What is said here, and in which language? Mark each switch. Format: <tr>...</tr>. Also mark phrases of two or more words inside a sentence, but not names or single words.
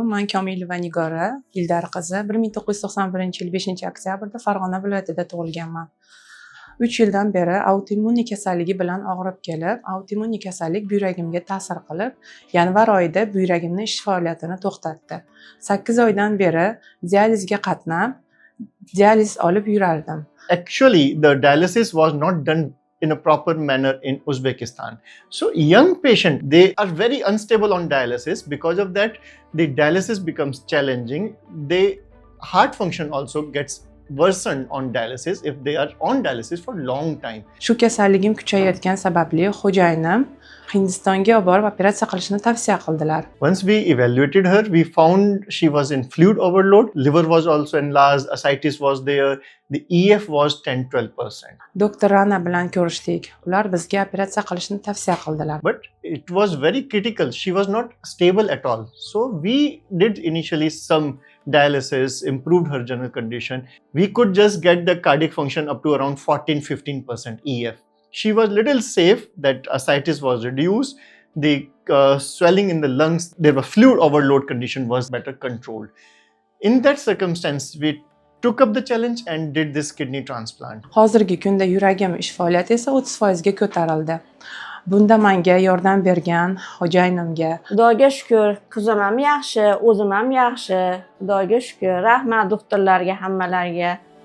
<uz>Men Komilova Nigora, Ildar qizi. 1991-yil 5-oktyabrda Farg'ona viloyatida tug'ilganman. 3 yildan beri autoimmuniy kasalligi bilan og'rib kelib, autoimmuniy kasallik buyragimga ta'sir qilib, yanvar oyida buyragimning ish faoliyatini to'xtatdi. 8 oydan beri dializga qatnab, dializ olib yurardim.</uz> <en>Actually, the dialysis was not done in a proper manner in Uzbekistan. So young patients, they are very unstable on dialysis. Because of that, the dialysis becomes challenging. The heart function also gets worsened on dialysis if they are on dialysis for long time.</en> <uz>Shu kasalligim kuchayayotgan sababli xo'jayinim Hindistonga olib borib operatsiya qilishni tavsiya qildilar.</uz> <en>Once we evaluated her, we found she was in fluid overload, liver was also enlarged, ascites was there, the EF was 10-12%.</en> <uz>Doktor Rana bilan ko'rishdik. Ular bizga operatsiya qilishni tavsiya qildilar.</uz> <en>But it was very critical. She was not stable at all. So we did initially some dialysis, improved her general condition. We could just get the cardiac function up to around 14-15% EF. She was little safe, that ascites was reduced, the swelling in the lungs, there was fluid overload condition was better controlled. In that circumstance, we took up the challenge and did this kidney transplant.</en> <uz>Hozirgi kunda yuragim ish faoliyati esa 30% ga ko'tarildi. Bunda menga yordam bergan xo'jayinimga Xudoga shukr, qizim ham yaxshi, o'zim ham yaxshi. Xudoga shukr. Rahmat doktorlarga, hammalarga.</uz>